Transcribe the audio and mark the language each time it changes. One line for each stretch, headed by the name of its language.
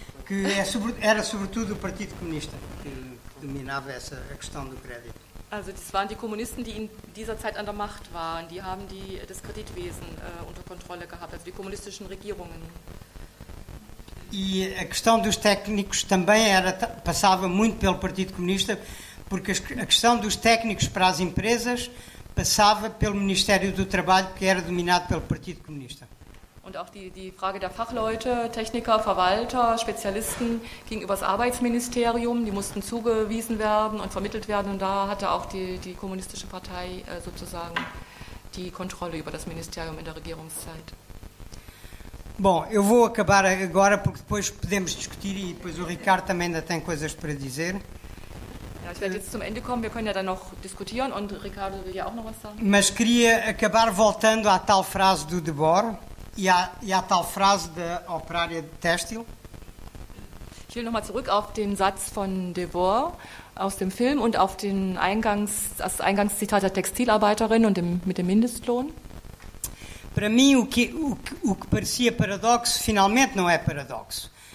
Portuguese: Que era sobretudo o Partido Comunista que dominava a questão do crédito.
German: Also das waren die Kommunisten, die in dieser Zeit an der Macht waren. Die haben das Kreditwesen unter Kontrolle gehabt, also die kommunistischen Regierungen.
Portuguese: E a questão dos técnicos também passava muito pelo Partido Comunista, porque a questão dos técnicos para as empresas passava pelo Ministério do Trabalho, que era dominado pelo Partido Comunista.
German: Und auch die Frage der Fachleute, Techniker, Verwalter, Spezialisten ging über das Arbeitsministerium, die mussten zugewiesen werden und vermittelt werden. Und da hatte auch die kommunistische Partei sozusagen die Kontrolle über das Ministerium in der Regierungszeit.
Portuguese: Bom, eu vou acabar agora porque depois podemos discutir e depois o Ricardo também ainda tem coisas para dizer.
German: Ja, ich werde jetzt zum Ende kommen, wir können ja dann noch diskutieren und Ricardo will ja auch noch was sagen.
Portuguese: Mas queria acabar voltando à tal frase do Debord. E a tal frase da operária têxtil.
German: Ich will nochmal zurück auf den Satz von Debord, Aus dem Film und auf das Eingangszitat der Textilarbeiterin und mit dem Mindestlohn.
Portuguese: Para mim, o que parecia paradoxo, finalmente não é paradoxo.